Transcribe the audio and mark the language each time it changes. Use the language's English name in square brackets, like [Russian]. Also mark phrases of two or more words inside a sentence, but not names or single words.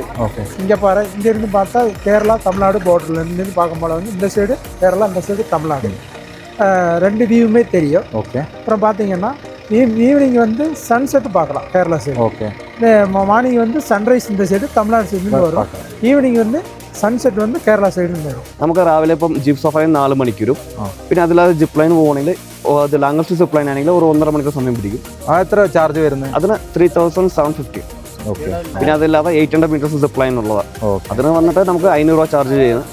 [Tamil] ஓகே, சிங்கப்பாறை இங்கேருந்து பார்த்தா கேரளா தமிழ்நாடு பார்டர்லேருந்து பார்க்கும்போது வந்து இந்த சைடு கேரளா, இந்த சைடு தமிழ்நாடு, ரெண்டு வியூவுமே தெரியும். ஓகே. அப்புறம் பார்த்தீங்கன்னா ஈவினிங் வந்து சன்செட் பார்க்கலாம் கேரளா சைடு. ஓகே. மார்னிங் வந்து சன்ரைஸ் இந்த சைடு தமிழ்நாடு [Malayalam] സൈഡിൽ വരും. ഈവനിങ് வந்து സൺസെറ്റ് வந்து കേരള സൈഡിൽ നിന്ന് വരും. നമുക്ക് രാവിലെ ഇപ്പം [English] jeep safari [Malayalam] 4 മണിക്കൂറും, പിന്നെ അതില്ലാതെ [English] zip line [Malayalam] പോകണമെങ്കിൽ അത് [English] language zip line [Malayalam] ആണെങ്കിൽ ഒരു 1.5 മണിക്കൂർ സമയം പിടിക്കും. എത്ര ചാർജ് വരുന്നത്? അതിന് 3750. ഓക്കെ. പിന്നെ അതില്ലാതെ 800 [English] meters zip line [Malayalam] ഉള്ളതാണ്. അതിന് വന്നിട്ട് നമുക്ക് 500 രൂപ ചാർജ് ചെയ്യുന്നത്.